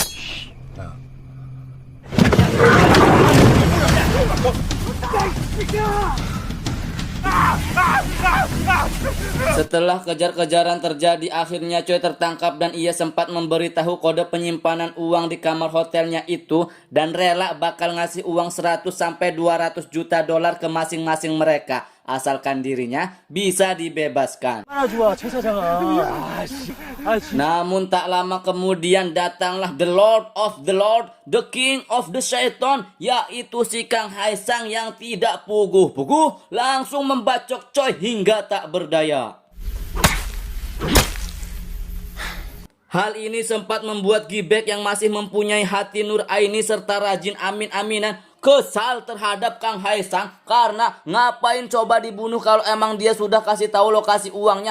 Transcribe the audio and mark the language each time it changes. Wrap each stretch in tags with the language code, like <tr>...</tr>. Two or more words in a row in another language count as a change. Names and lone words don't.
<id>Setelah kejar-kejaran terjadi, akhirnya Choi tertangkap dan ia sempat memberitahu kode penyimpanan uang di kamar hotelnya itu dan rela bakal ngasih uang 100 sampai 200 juta dolar ke masing-masing mereka asalkan dirinya bisa dibebaskan.</id> <ko>하나 좋아, 최 사장아.</ko> <id>Namun tak lama kemudian datanglah</id> <en>the Lord of the Lord, the King of the Shaitan,</en> <id>yaitu si Kang Hae-sang yang tidak puguh-puguh langsung membacok Choi hingga tak berdaya. Hal ini sempat membuat Gi-baek yang masih mempunyai hati nur aini serta rajin amin-aminan kesal terhadap Kang Hae-sang karena ngapain coba dibunuh kalau emang dia sudah kasih tahu lokasi uangnya.</id>